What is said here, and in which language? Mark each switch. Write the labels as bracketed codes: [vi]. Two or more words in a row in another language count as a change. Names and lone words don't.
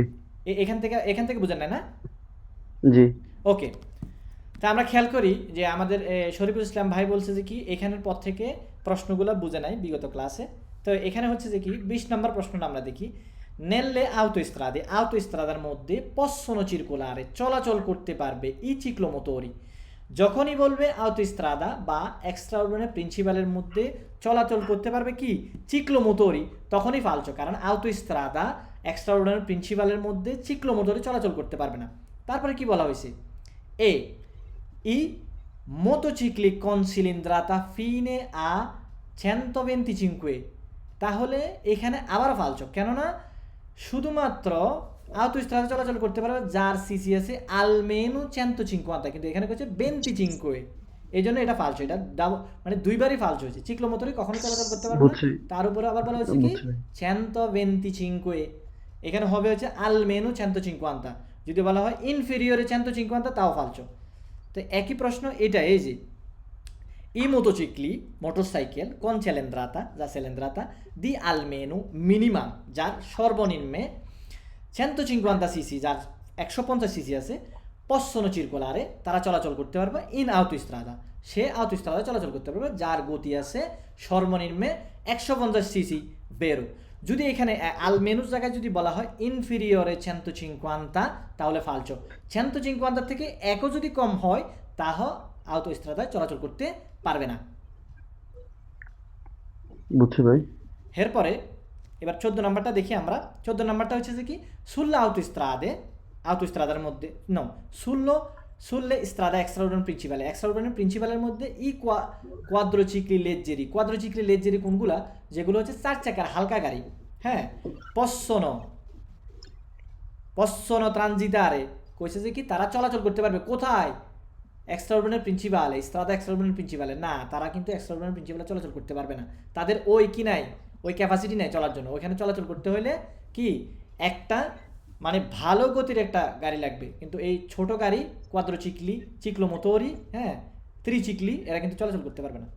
[bn] এখান থেকে বুঝেন নাই না? জি, ওকে, তা আমরা খেয়াল করি যে আমাদের শরীফুল ইসলাম ভাই বলছে যে কি এখানের পর থেকে প্রশ্নগুলো বুঝে নাই বিগত ক্লাসে। তো এখানে হচ্ছে যে কি 20 নম্বর প্রশ্নটা আমরা দেখি। [it] nelle autostrada [bn] মধ্যে [it] possono circolare [bn] চলাচল করতে পারবে [it] i ciclomotori. [bn] যখনই বলবে autostrada বা [it] extraurbane principali [bn] মধ্যে চলাচল করতে পারবে কি চিক্লোমোটরি, তখনই ফালছো, কারণ [it] autostrada extraurbane principali [bn] মধ্যে চিক্লোমোটরি চলাচল করতে পারবে না। তারপরে কি বলা হয়েছে? [it] এ I motocicli con cilindrata fine a 125। [bn] তাহলে এখানে আবার ফালছো, কেননা শুধুমাত্র autostrada চলাচল করতে পারবে যার সিসি আছে almeno 150, কিন্তু এখানে হচ্ছে 25। এই জন্য এটা ফালছো, এটা মানে দুইবারই ফালছো হয়েছে। চিক্লোমোটরি কখনো চলাচল করতে পারবে না, বুঝছি, তার উপরে আবার বলা হয়েছে কি বুঝছি। 125। এখানে হবে হচ্ছে almeno 150। যদি বলা হয় inferiore 150 তাও ফালছো। তো একই প্রশ্ন এটা, এই যে [it] i motocicli [bn] মোটরসাইকেল কোন [it] cilindrata di almeno [bn] মিনিমাম যার সর্বনিম্নে 150 সিসি, যার 150 সিসি আছে, [it] possono circolare [bn] তারা চলাচল করতে পারবে [it] in autostrada, [bn] সে autostrada চলাচল করতে পারবে যার গতি আছে সর্বনিম্নে 150 সিসি বেরো। যদি এখানে আলমেনুর জায়গায় যদি বলা হয় ইনফিরিয়রে 150 তাহলে ফালছো। 150 থেকে একও যদি কম হয় তাহ autostradaয় চলাচল করতে পারবে না। বুঝছি ভাই। এরপরে এবার 14 নম্বরটা দেখি আমরা। 14 নম্বরটা হচ্ছে যে কি [it] sulle autostradaর [bn] মধ্যে [it] sulle strade extraordinary [bn] প্রিন্সিপালের মধ্যে [it] i quadricicli leggeri [bn] কোনগুলা? যেগুলো হচ্ছে 4 চাকার হালকা গাড়ি। হ্যাঁ, [it] possono transitare [bn] কইছে যে কি তারা চলাচল করতে পারবে কোথায়? এক্সট্রাঅর্ডিনারি প্রিন্সিপালে না, তারা কিন্তু এক্সট্রাঅর্ডিনারি প্রিন্সিপালে চলাচল করতে পারবে না। তাদের ওই কি নাই, ওই ক্যাপাসিটি নাই চলার জন্য। ওইখানে চলাচল করতে হলে কি একটা মানে ভালো গতির একটা গাড়ি লাগবে, কিন্তু এই ছোট গাড়ি কোয়াদ্রোচিকলি, চিক্লোমোটরি, হ্যাঁ ত্রিচিকলি, এরা কিন্তু চলাচল করতে পারবে না।